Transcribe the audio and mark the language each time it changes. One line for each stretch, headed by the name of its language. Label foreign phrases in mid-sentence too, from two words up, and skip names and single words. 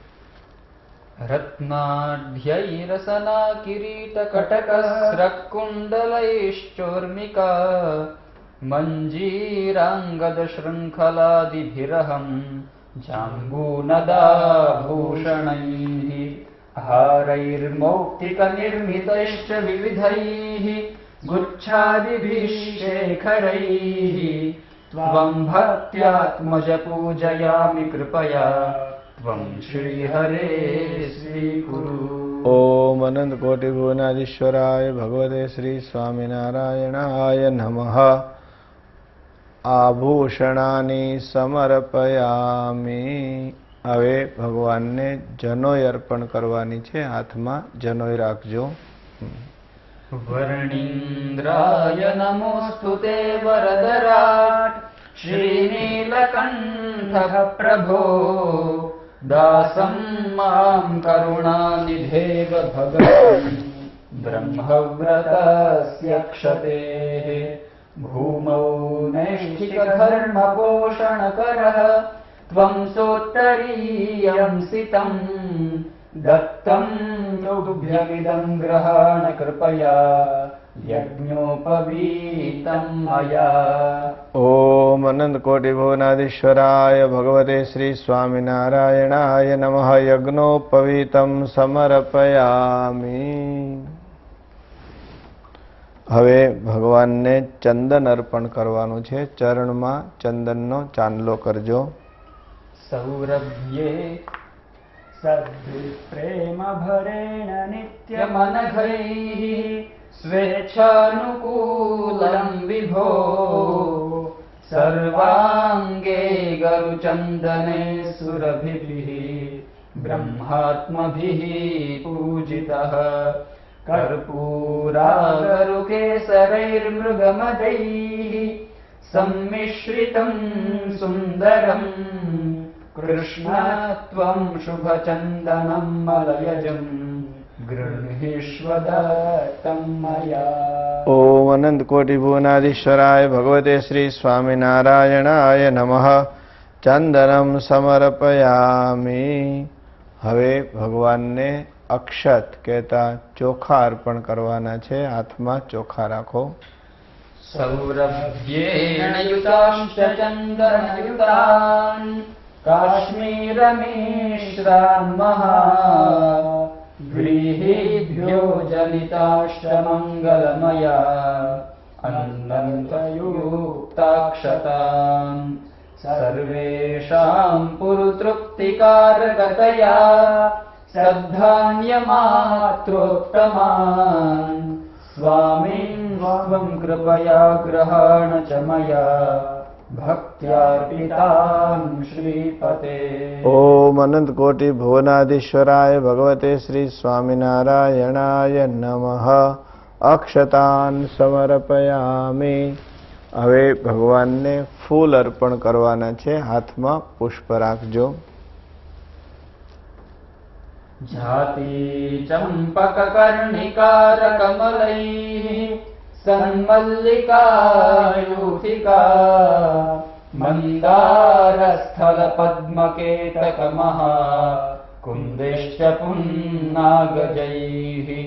Sanskrit: રત્નાઢ્યૈરસના કિરીટ કટકસ્રકુંડલૈશ્ચોર્મિકા મંજીરાંગદ શૃંખલાદિભિરહં જાંબૂનદાભૂષણૈઃ હારૈર્મૌક્તિકનિર્મિતૈશ્ચ વિવિધૈઃ ગુચ્છાदिभिः शेखरैः त्वं भक्त्यात्मज पूजयामि कृपया त्वं श्रीहरे स्वीकुरु. ओम अनंत कोटि भुवनाधीश्वराय भगवते श्री स्वामिनारायणाय नमः. આભૂષણાની સમર્પયામિ.
Gujarati: હવે ભગવાનને જનોઈ અર્પણ કરવાની છે. હાથમાં જનોઈ રાખજો.
Sanskrit: વર્ણિન્દ્રાય નમોસ્તુતે વરદરાટ શ્રીનીલકંઠ પ્રભો દાસં માં કરુણાનિધેવ ભગવन् બ્રહ્મવ્રતસ્ય ક્ષતેઃ ભૂમૌ નૈષ્ઠિકધર્મપોષણકરः त्वं सोत्तरीयं सितं दत्तं तुभ्यमिदं ग्रहाण कृपया यज्ञोपवीतं मया. ओम अनंत कोटि भुवनाधीश्वराय भगवते श्री स्वामिनारायणाय नमः. यज्ञोपवीतं समर्पयामि.
Gujarati: હવે ભગવાનને ચંદન અર્પણ કરવાનું છે. ચરણમાં ચંદનનો ચાંદલો કરજો.
Sanskrit: સૌરભ્યે સદ્પ્રેમ ભરેણ નિત્યમનઘૈઃ સ્વેચ્છાનુકૂલં વિભો સર્વાંગે ગરુચંદને સુરભિભિઃ બ્રહ્માત્મભિઃ પૂજિતઃ कर्पूरागरुकेसरैर्मृगमदैः सम्मिश्रितं सुन्दरं कृष्णत्वं शुभचन्दनं मलयजं गृह्णीष्व दत्तं मया. ओम अनंत कोटि भुवनाधीश्वराय भगवते श्री स्वामिनारायणाय नमः. चंदनम समर्पयामि.
Gujarati: હવે ભગવાનને અક્ષત કહેતા ચોખા અર્પણ કરવાના છે. હાથમાં ચોખા રાખો.
Sanskrit: સૌરભ્યેણ યુતાંશ્ચ ચંદનયુતાન કાશ્મીરમિશ્રાન મહા વ્રીહિભ્યો જલિતાશ્ચ મંગલમયા અનંતયુક્તાક્ષતાન સર્વે येषाम् पुरुतृप्तिकारकतया श्रद्धान्यमात्रोत्तमान् स्वामिन् त्वं कृपया ग्रहाण च मया भक्त्यार्पितान् श्रीपते। ओम अनंत कोटि भुवनाधीश्वराय भगवते श्री स्वामिनारायणाय नमः। अक्षतान् समर्पयामि।
Gujarati: હવે ભગવાનને ફૂલ અર્પણ કરવાના છે, હાથમાં પુષ્પ રાખજો.
Sanskrit: જાતિ ચંપક કર્ણિકાર કમલૈઃ સન્મલ્લિકાયુથિકા મંદાર સ્થળ પદ્મકેતક મહા કુંદેશ્ચ પુન્નાગજૈઃ